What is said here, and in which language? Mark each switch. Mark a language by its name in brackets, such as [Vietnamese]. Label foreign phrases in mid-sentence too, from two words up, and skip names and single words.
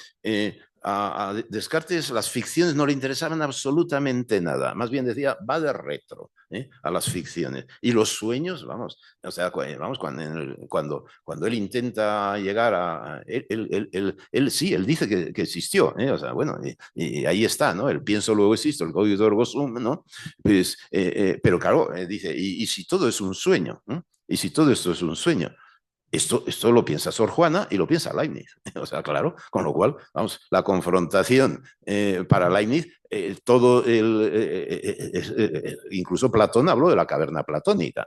[Spanish] A Descartes las ficciones no le interesaban absolutamente nada, más bien decía, [Latin] va de retro [Spanish] a las ficciones. Y los sueños, vamos, o sea, vamos, cuando él intenta llegar él sí, él dice que existió, o sea, bueno, y ahí está, ¿no? El pienso luego existo, el [Latin] cogito ergo sum, [Spanish] ¿no? Pues, pero claro, dice, ¿y si todo es un sueño? ¿Y si todo esto es un sueño? Esto lo piensa Sor Juana y lo piensa Leibniz. O sea, claro, con lo cual, vamos, la confrontación para Leibniz, incluso Platón habló de la caverna platónica.